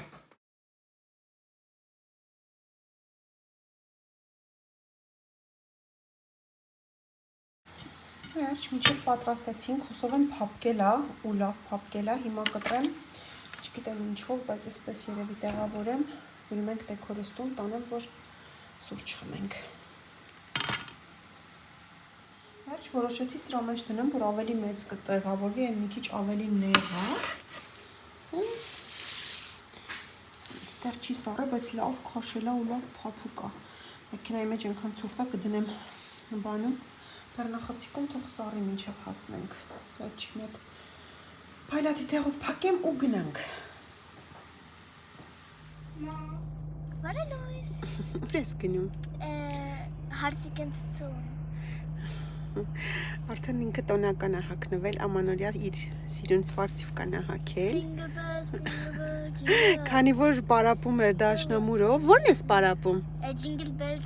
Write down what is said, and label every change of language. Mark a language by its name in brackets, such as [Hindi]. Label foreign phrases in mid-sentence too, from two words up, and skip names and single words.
[Armenian] Վերջ, մինչև պատրաստեցինք, հուսով եմ փափկել է ու լավ փափկել է, հիմա կտրեմ, չգիտեմ ինչով, բայց այսպես երևի տեղավորեմ, գնում ենք դեկորստում, տանեմ, որ սուրճ խմենք։ Վերջ որոշեցի սրա մեջ դնեմ, որ ավելի մեծ կտեղավորվի, այն մի քիչ ավելի նեղա։ Սենց դեռ չի սառը, բայց լավ քաշելա ու լավ փափուկ է։ Մեքենայի մեջ այնքան ցուրտ է կդնեմ բանում, բեռնախցիկում թող սառի մինչև հասնենք։ Վերջի մետ փայլատի տեղով փակեմ ու գնանք։ [English] What a noise. [Armenian] Ուր ես գնում։ [English] Hearts against stone. [Armenian] Արդեն ինքը տոնական է հագնվել, ամանորյա իր սիրուն սվարցիվկան է հագել։ [English] Jingle bells, jingle bells, jingle. [Armenian] Քանի որ պարապում էր դաշնամուրով, ո՞րն ես պարապում։ [English] Jingle bells.